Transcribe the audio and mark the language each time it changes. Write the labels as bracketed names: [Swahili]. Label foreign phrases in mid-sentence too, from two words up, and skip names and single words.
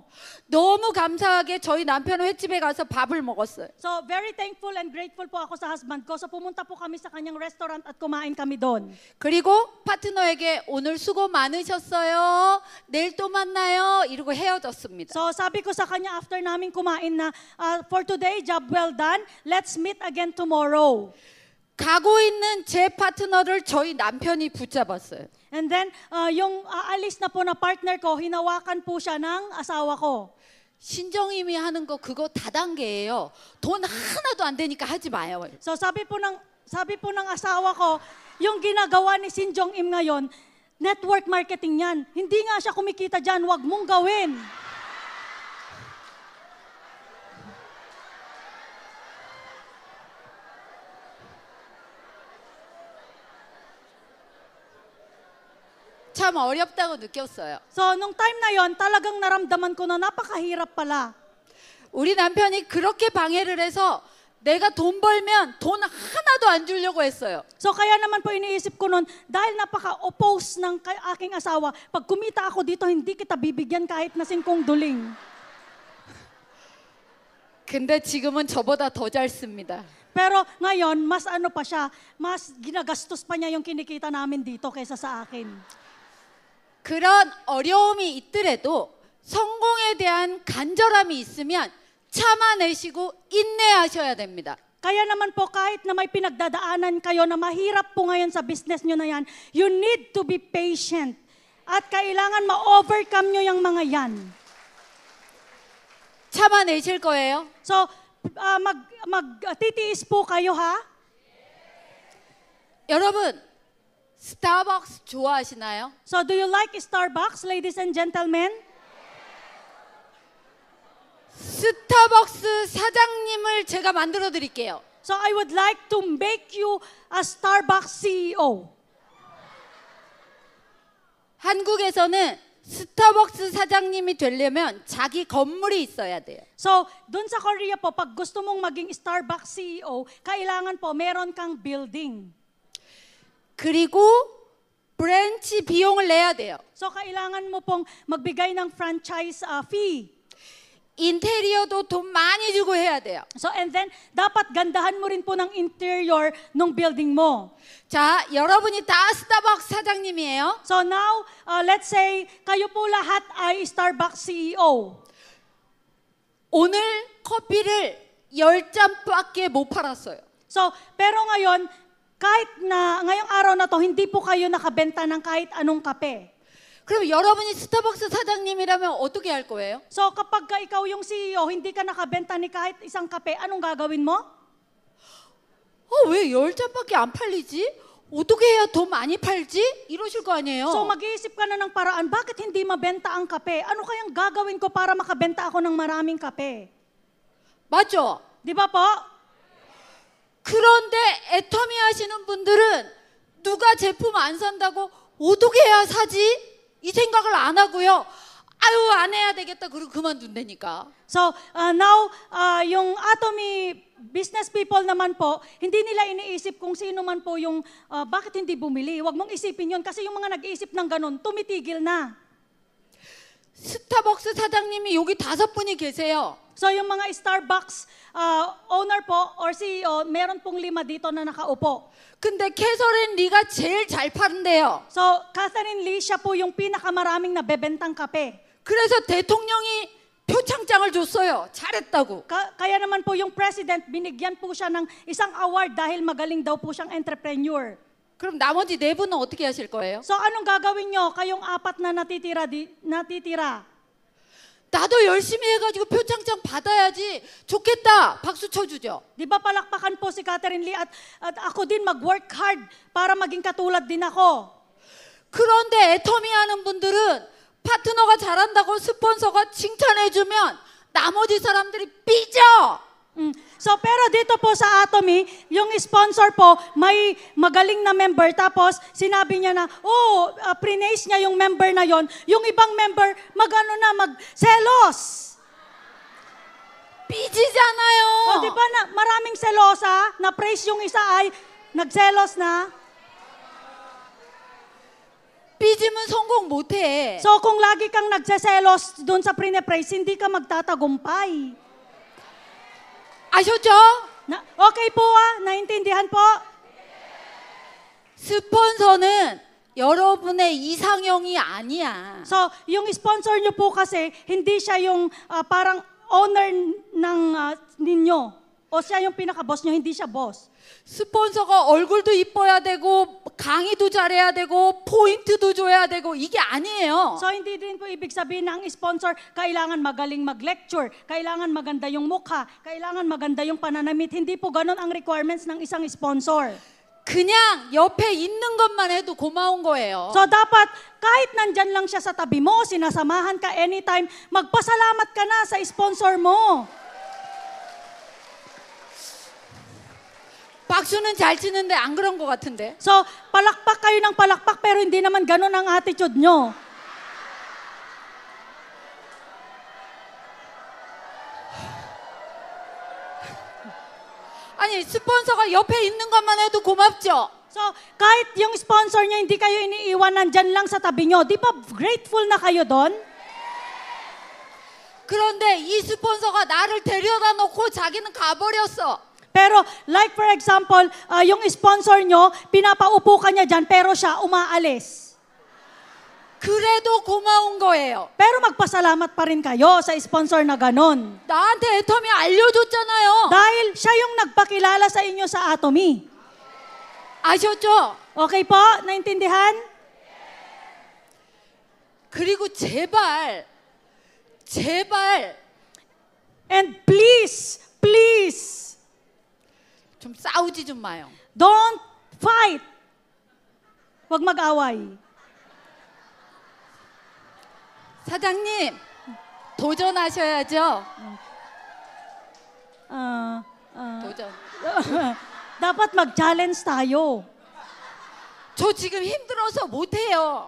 [Korean] 너무 감사하게 저희 남편은 횟집에 가서 밥을 먹었어요. [English] So very thankful and grateful [Filipino] po ako sa husband ko. So pumunta po kami sa kanyang restaurant at kumain kami doon. [Korean] 그리고 파트너에게 오늘 수고 많으셨어요. 내일 또 만나요. 이러고 헤어졌습니다. [Filipino] So sabi ko sa kanya after namin kumain na, [English] for today, job well done. Let's meet again tomorrow. [Korean] 가고 있는 제 파트너를 저희 남편이 붙잡았어요. [Filipino] And then yung aalis na po na partner ko, hinawakan po siya ng asawa ko. [Korean] 신정임이 하는 거 그거 다단계예요. 돈 하나도 안 되니까 하지 마요. [Filipino] So sabi po ng asawa ko, yung ginagawa ni Sin Jong Im ngayon, [English] network marketing [Filipino] yan. Hindi nga siya kumikita dyan, wag mong gawin. [Korean] 참 어렵다고 느꼈어요. [Filipino] So nung time na yon, talagang naramdaman ko na napakahirap pala. [Korean] 우리 남편이 그렇게 방해를 해서 내가 돈 벌면 돈 하나도 안 주려고 했어요. [Filipino] So kaya naman po iniisip ko noon, dahil napaka-oppose ng aking asawa, pag kumita ako dito, hindi kita bibigyan kahit na 5 duling. [Korean] 근데 지금은 저보다 더 잘 씁니다. [Filipino] Pero ngayon, mas ano pa siya, mas ginagastos pa niya yung kinikita namin dito kaysa sa akin. [Korean] 그런 어려움이 있더라도 성공에 대한 간절함이 있으면 참아내시고 인내하셔야 됩니다. [Filipino] Kaya naman po kahit na may pinagdadaanan kayo na mahirap po ngayon sa business nyo na yan, [English] you need to be patient. [Filipino] At kailangan ma-overcome nyo yung mga yan. [Korean] 참아내실 거예요? [Filipino] So, titiis po kayo ha? [Korean] 여러분, 스타벅스 좋아하시나요? [English] So, do you like Starbucks, ladies and gentlemen? [Korean] 스타벅스 사장님을 제가 만들어 드릴게요. [English] So, I would like to make you a Starbucks CEO. [Korean] 한국에서는 스타벅스 사장님이 되려면 자기 건물이 있어야 돼요. [Filipino] So, dun sa Korea po, pag gusto mong maging Starbucks CEO, kailangan po meron kang building. [Korean] 그리고 브랜치 비용을 내야 돼요. [Filipino] So, kailangan mo pong magbigay ng [English] franchise fee. [Korean] 인테리어도 돈 많이 주고 해야 돼요. [English] So, and then, [Filipino] dapat gandahan mo rin po ng interior ng building mo. [Korean] 자, 여러분이 다 스타벅스 사장님이에요. [English] So now, let's say, [Filipino] kayo po lahat ay Starbucks CEO. [Korean] 오늘 커피를 10잔밖에 못 팔았어요. [Filipino] So, pero ngayon, kahit na ngayong araw na to, hindi po kayo nakabenta ng kahit anong kape. [Korean] 그럼 여러분이 스타벅스 사장님이라면 어떻게 할 거예요? [Filipino] So, kapag ikaw yung CEO, hindi ka nakabenta ni kahit isang kape, anong gagawin mo? [Korean] 왜 10잔밖에 안 팔리지? 어떻게 해야 더 많이 팔지? 이러실 거 아니에요. [Filipino] So, mag-iisip ka na ng paraan, bakit hindi mabenta ang kape? Ano kayang gagawin ko para makabenta ako ng maraming kape? [Korean] 맞죠? [Filipino] Di ba po? [Korean] 그런데 애터미 하시는 분들은 누가 제품 안 산다고 어떻게 해야 사지? 이 생각을 안 하고요. 아유, 안 해야 되겠다. 그러고 그만둔다니까. [Filipino] So, now, yung Atomy [English] business people [Filipino] naman po, hindi nila iniisip kung sino man po yung bakit hindi bumili. Huwag mong isipin yun kasi yung mga nag-iisip ng ganun, tumitigil na. [Korean] 스타벅스 사장님이 여기 5분이 계세요. [Filipino] So, yung mga Starbucks owner po or CEO, meron pong 5 dito na nakaupo. [Korean] 근데 캐서린 리가 제일 잘 파는데요. [Filipino] So, Catherine Lee, siya po yung pinakamaraming nabebentang kape. [Korean] 그래서 대통령이 표창장을 줬어요. 잘했다고. [Filipino] Kaya naman po yung president, binigyan po siya ng isang award dahil magaling daw po siyang entrepreneur. [Korean] 그럼 나머지 네 분은 어떻게 하실 거예요? [Filipino] So anong gagawin nyo? Kayong apat na natitira. [Korean] 나도 열심히 해가지고 표창장 받아야지. 좋겠다. 박수 쳐주죠. [Filipino] Di ba palakpakan po si Catherine Lee at ako din mag- [English] work hard [Filipino] para maging katulad din ako. [Korean] 그런데 애터미 하는 분들은 파트너가 잘한다고 스폰서가 칭찬해주면 나머지 사람들이 삐져. [Filipino] So pero dito po sa Atomy, yung sponsor po, may magaling na member. Tapos sinabi niya na, praise niya yung member na yon. Yung ibang member, magselos. [Korean] 삐지잖아요. [Filipino] Di ba na maraming selosa, na praise yung isa ay nagselos na. [Korean] 삐지면 성공 못해. [Filipino] So kung lagi kang nagseselos doon sa praise, hindi ka magtatagumpay. [Korean] 아셨죠? [Filipino] Okay po naintindihan po? [Korean] 스폰서는 여러분의 이상형이 아니야. [Filipino] So, yung sponsor nyo po kasi, hindi siya yung parang owner ng ninyo. O siya yung pinaka-boss nyo, hindi siya boss. [Korean] 스폰서가 얼굴도 이뻐야 되고 강의도 잘해야 되고 포인트도 줘야 되고 이게 아니에요. [Filipino] So, hindi din po ibig sabihin na ang sponsor, kailangan magaling mag-lecture, kailangan maganda yung mukha, kailangan maganda yung pananamit. Hindi po ganun ang requirements ng isang sponsor. [Korean] 그냥 옆에 있는 것만 해도 고마운 거예요. [Filipino] So, dapat kahit nandyan lang siya sa tabi mo, sinasamahan ka anytime, magpasalamat ka na sa sponsor mo. [Korean] 박수는 잘 치는데 안 그런 것 같은데. [Filipino] So, palakpak kayo ng palakpak pero hindi naman ganun ang attitude nyo. [Korean] 아니 스폰서가 옆에 있는 것만 해도 고맙죠. [Filipino] So, kahit yung sponsor nyo, hindi kayo iniiwan, nandyan lang sa tabi nyo. Di ba grateful na kayo doon? [Korean] 그런데 이 스폰서가 나를 데려다 놓고 자기는 가버렸어. [English] Pero like for example, [Filipino] yung sponsor nyo, pinapaupo ka niya dyan, pero siya umaalis. [Korean] 그래도 고마운 거예요. [Filipino] Pero magpasalamat pa rin kayo sa sponsor na ganon. [Korean] 나한테 애터미 알려줬잖아요. [Filipino] Dahil siya yung nagpakilala sa inyo sa Atomy. [Korean] 아셨죠? [Filipino] Okay po? Naintindihan? [Korean] 그리고 제발 [English] And please, [Korean] 좀 싸우지 좀 마요. [English] don't fight. [Filipino] Huwag mag-away. [Korean] 사장님 도전하셔야죠. 도전. [Filipino] Dapat mag-challenge tayo. [Korean] 저 지금 힘들어서 못해요.